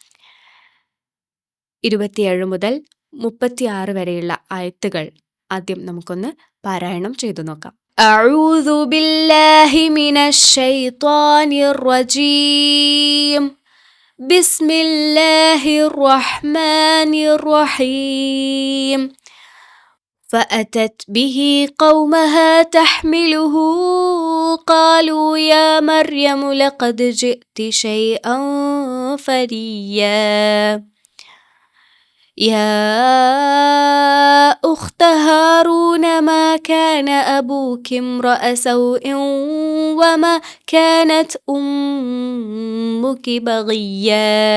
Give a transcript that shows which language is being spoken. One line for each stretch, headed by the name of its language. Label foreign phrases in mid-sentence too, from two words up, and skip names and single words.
Malayalam: 27 മുതൽ 36 വരെയുള്ള ആയത്തുകൾ ആദ്യം നമുക്കൊന്ന് പാരായണം ചെയ്തു നോക്കാം.
Arabic: أعوذ بالله من الشيطان الرجيم. بسم الله الرحمن الرحيم. فأتت به قومها تحمله قالوا يا مريم لقد جئت شيئا فريا يا أخت هارون ما كان أبوك امرأ سوء وما كانت أمك بغيا